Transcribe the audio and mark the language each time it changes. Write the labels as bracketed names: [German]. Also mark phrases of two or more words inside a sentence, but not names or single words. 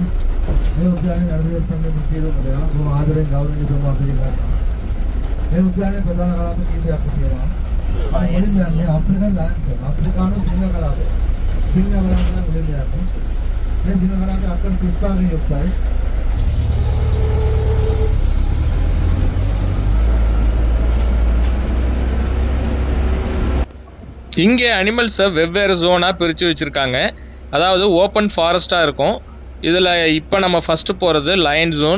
[Sinhala] මේ විද්‍යාලේ නරඹන සම්බන්ධ සියලුම දේවල් බොහොම ආදරෙන් ගෞරවයෙන් තුමා පිළිගන්නවා. මේ විද්‍යාලේ ප්‍රධාන කලාප කීපයක් තියෙනවා. මුලින්ම යන්නේ [English] African Lions [Sinhala] එක. අප්‍රිකානු සිංහ කලාපය. සිංහ කලාපය මුලින්ම යන්නේ. මේ සිංහ කලාපය අක්කන් 35 යුක්තයි. [Tamil] இங்கே அனிமல்ஸை வெவ்வேறு ஜோனாக பிரித்து வச்சுருக்காங்க. அதாவது [English] open forest [Tamil] இருக்கும். இதில் இப்போ நம்ம ஃபஸ்ட்டு போகிறது [English] lion zone.